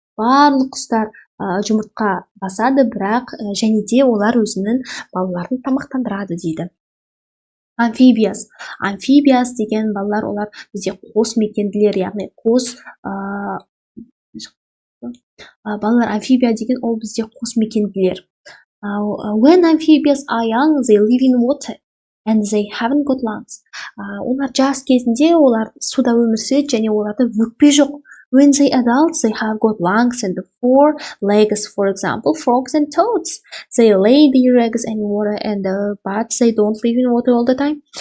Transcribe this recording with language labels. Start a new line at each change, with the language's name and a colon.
Kazakh: Барлық құстар жұмыртқа басады, бірақ және де олар өзінің балаларын тамақтандырады дейді.
English: Amphibians.
Kazakh: Amphibians деген балалар, олар бізде қос мекенділер, яғни қос балалар. Амфибия деген ол бізде қос мекенділер.
English: When amphibians are young, they live in water. And they haven't got lungs.
Kazakh: Олар жас кезінде олар суда өмір сүреді және оларда өкпе жоқ.
English: When they adults, they have got lungs and 4 legs, for example, frogs and toads. They lay their eggs in water but they don't live in water all the time.